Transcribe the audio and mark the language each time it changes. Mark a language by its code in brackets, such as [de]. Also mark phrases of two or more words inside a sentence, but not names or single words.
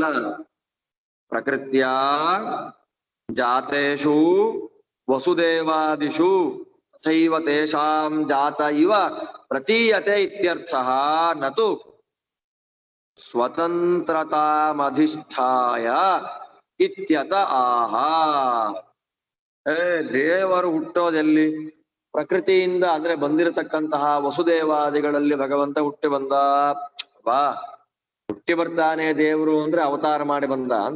[sa] प्रकृतिय जातेषु वसुदेवादिषु तथैव तेषां जात इव प्रतीयते इत्यर्थः नतु स्वतन्त्रतामधिष्ठाय इत्यत आह. [kn] ದೇವರು ಹುಟ್ಟೋದೆಲ್ಲಿ? ಪ್ರಕೃತಿಯಿಂದ ಅಂದ್ರೆ ಬಂದಿರತಕ್ಕಂತಹ ವಸುದೇವಾದಿಗಳಲ್ಲಿ ಭಗವಂತ ಹುಟ್ಟಿ ಬಂದ. ವಾ, ಹುಟ್ಟಿ ಬರ್ತಾನೆ ದೇವರು ಅಂದ್ರೆ ಅವತಾರ ಮಾಡಿ ಬಂದ ಅಂತ.